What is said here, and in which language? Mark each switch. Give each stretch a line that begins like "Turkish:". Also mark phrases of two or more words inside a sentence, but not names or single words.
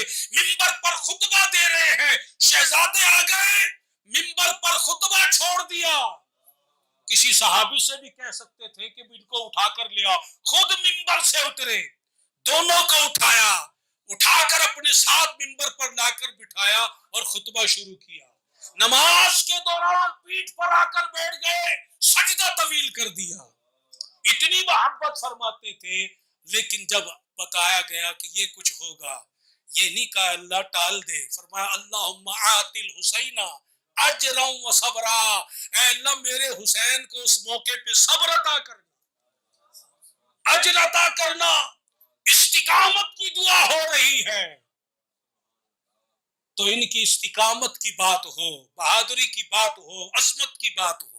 Urdu: منبر پر خطبہ دے رہے ہیں، شہزادے آ گئے، منبر پر خطبہ چھوڑ دیا، کسی صحابی سے بھی کہہ سکتے تھے کہ ان کو اٹھا کر لیا، خود منبر سے اترے، دونوں کو اٹھایا، اٹھا کر اپنے ساتھ منبر پر لا کر بٹھایا اور خطبہ شروع کیا۔ نماز کے دوران پیٹھ پر آ کر بیٹھ گئے، سجدہ طویل کر دیا، اتنی محبت فرماتے تھے۔ لیکن جب بتایا گیا کہ یہ کچھ ہوگا، یہ نہیں کہا اللہ ٹال دے، فرمایا
Arabic: اللہم آت الحسین اجرا و صبرا،
Urdu: اے اللہ میرے حسین کو اس موقع پہ صبر عطا کرنا، اجر عطا کرنا، استقامت کی دعا ہو رہی ہے، تو ان کی استقامت کی بات ہو، بہادری کی بات ہو، عظمت کی بات ہو۔